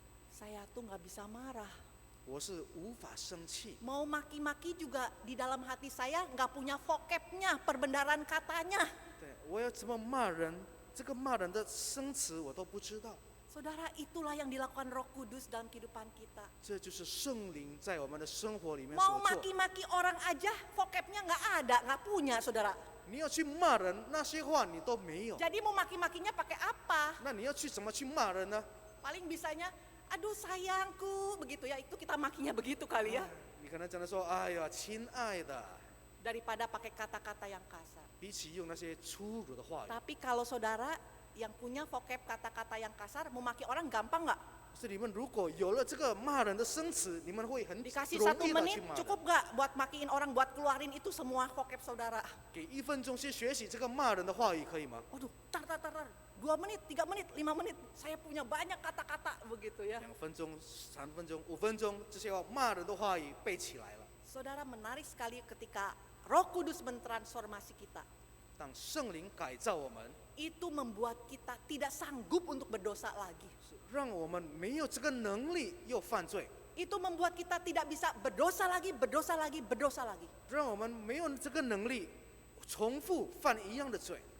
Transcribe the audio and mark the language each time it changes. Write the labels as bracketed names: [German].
[Indonesian] Saya tuh nggak bisa marah. [Chinese] 我是无法生气， [Indonesian] Mau maki-maki juga di dalam hati saya nggak punya vocabnya, perbendaharaan katanya. [Chinese] 对我要怎么骂人，这个骂人的生词我都不知道。 [Indonesian] Saudara, itulah yang dilakukan Roh Kudus dalam kehidupan kita. [Chinese] 这就是圣灵在我们的生活里面 [Indonesian] Mau [Chinese] 所做。 [Indonesian] maki-maki orang aja, vocabnya nggak ada, nggak punya, saudara. [Chinese] 你要去骂人，那些话你都没有， [Indonesian] Jadi mau maki-makinya pakai apa? [Chinese] 那你要去怎么去骂人呢？ [Indonesian] Paling bisanya, aduh sayangku, begitu ya. Itu kita makinya begitu kali ya. [Chinese] 你可能真的说，哎呀，亲爱的， [Indonesian] Daripada pakai kata-kata yang kasar. [Chinese] 比起用那些粗鲁的话语， [Indonesian] Tapi kalau saudara yang punya vocab kata-kata yang kasar, mau maki orang gampang nggak? [Chinese] 是你们如果有了这个骂人的生词，你们会很 [Indonesian] Dikasih [Chinese] 容 1 易的 [Indonesian] menit [Chinese] 去骂人。 [Indonesian] cukup nggak buat makiin orang, buat keluarin itu semua vocab saudara? [Chinese] 给1分钟去学习这个骂人的话语可以吗？ [Indonesian] Waduh, tar, 2 menit, 3 menit, 5 menit, saya punya banyak kata-kata begitu ya. [Chinese] 2分钟、3分钟、5分钟，这些骂人的话语背起来了。 [Indonesian] Saudara, menarik sekali ketika Roh Kudus mentransformasi kita. [Chinese] 当圣灵改造我们， [Indonesian] Itu membuat kita tidak sanggup untuk berdosa lagi. [Chinese] 让我们没有这个能力又犯罪， [Indonesian] Itu membuat kita tidak bisa berdosa lagi, berdosa lagi. [Chinese] 让我们没有这个能力重复犯一样的罪。